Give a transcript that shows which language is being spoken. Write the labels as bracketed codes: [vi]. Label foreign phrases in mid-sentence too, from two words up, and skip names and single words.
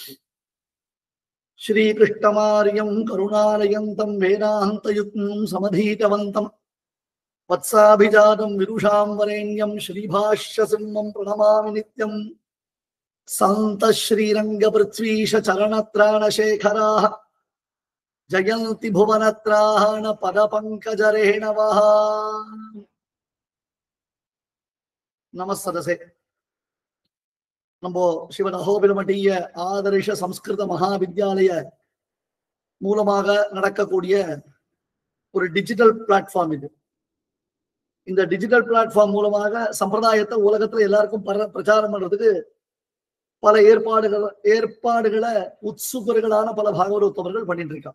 [sa] श्रीकृष्णमार्यं करुणालयन्तं वेदान्तयुक्तं समधीतवन्तं वत्साभिजातं विदुषां वरेण्यं श्रीभाष्यसिंहं प्रणमामि नित्यं। सन्त श्रीरङ्गपृथ्वीश चरणत्राणशेखराः जयन्ति भुवनत्राण पदपङ्कजरेणवः। [ta] நமஸ்ததசே. நம்ம சிவன் அகோபிலமட்டிய ஆதர்ஷ சம்ஸ்கிருத மகாவித்யாலய மூலமாக நடக்கக்கூடிய ஒரு டிஜிட்டல் பிளாட்ஃபார்ம் இது. இந்த டிஜிட்டல் பிளாட்ஃபார்ம் மூலமாக சம்பிரதாயத்தை உலகத்துல எல்லாருக்கும் பிரச்சாரம் பண்றதுக்கு பல ஏற்பாடுகளை உத்சுகர்களான பல பாகவதோத்தமர்கள் பண்ணிட்டு இருக்காங்க.